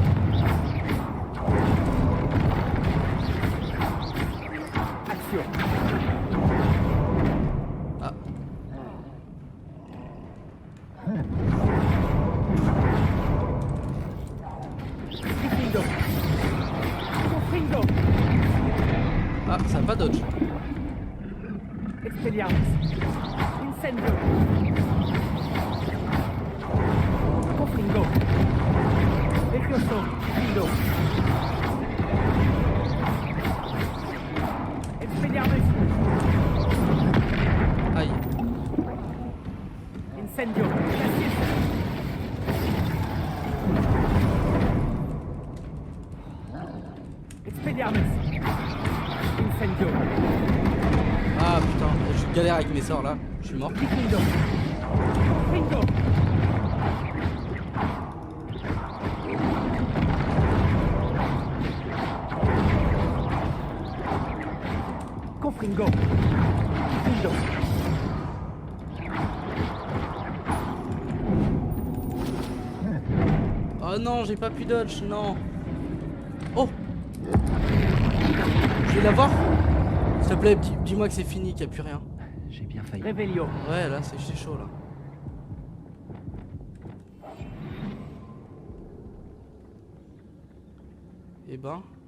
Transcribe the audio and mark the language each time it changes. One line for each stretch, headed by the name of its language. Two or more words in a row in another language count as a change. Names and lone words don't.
French: Action. Ah. Diffindo. Confringo. Ah, ça va pas dodge. Expelliarmus. Incendio. Confringo. Levioso. Findo. Expelliarmus. Aïe. Incendio. Cassius. Expelliarmus. Incendio. Ah putain, je galère avec mes sorts là. Je suis mort. Liquido. Confringo. Confringo. Liquido. Oh non, j'ai pas pu dodge, non. Oh. Je vais l'avoir. S'il te plaît, dis-moi que c'est fini, qu'il n'y a plus rien. J'ai bien failli. Revelio. Ouais, là, c'est chaud là. Eh ben.